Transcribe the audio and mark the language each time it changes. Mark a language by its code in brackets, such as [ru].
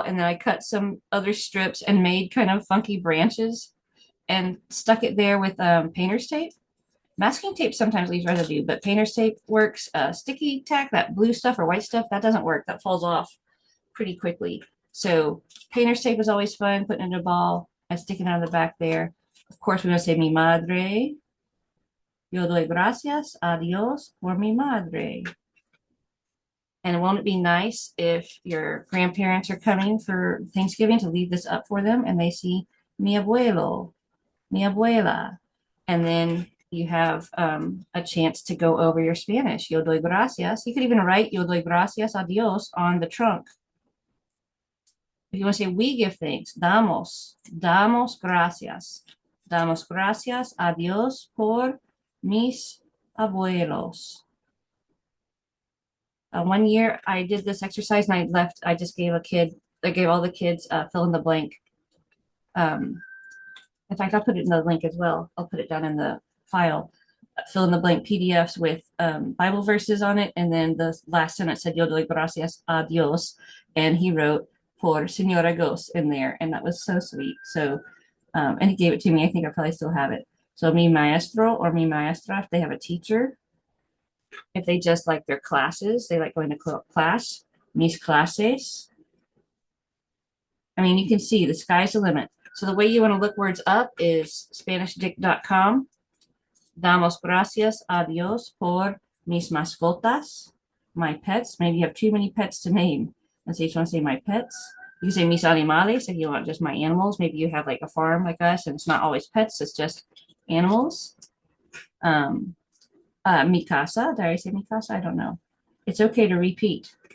[en] And then I cut some other strips and made kind of funky branches and stuck it there with painter's tape. Masking tape sometimes leaves residue, but painter's tape works. Sticky tack, that blue stuff or white stuff, that doesn't work. That falls off pretty quickly. So painter's tape is always fun, putting in a ball and sticking out of the back there. Of course, we're going to say [es] mi madre. Yo doy gracias a Dios por mi madre. [en] And won't it be nice if your grandparents are coming for Thanksgiving to leave this up for them and they see [es] mi abuelo, mi abuela. [en] And then you have a chance to go over your Spanish. [es] Yo doy gracias. [en] You could even write [es] yo doy gracias a Dios [en] on the trunk. If you want to say we give thanks, [es] damos gracias. Damos gracias a Dios por mis abuelos. [en] One year I did this exercise and I just gave all the kids fill in the blank. In fact, I'll put it in the link as well. I'll put it down in the file. Fill in the blank PDFs with Bible verses on it. And then the last sentence said, [es] Yo doy gracias a Dios. [en] And he wrote, [es] por Señora Gos [en] in there. And that was so sweet. So, and he gave it to me. I think I probably still have it. So [es] mi maestro [en] or [es] mi maestra, [en] if they have a teacher, if they just like their classes, they like going to class, [es] mis clases. [en] I mean, you can see the sky's the limit. So the way you want to look words up is SpanishDict.com. [es] Damos gracias a Dios por mis mascotas, [en] my pets. Maybe you have too many pets to name. And so you just want to say my pets. You can say [es] mis animales [en] if you want just my animals. Maybe you have like a farm like us and it's not always pets, it's just animals. [es] Mi casa, [en] did I say [es] mi casa? [en] I don't know. It's okay to repeat.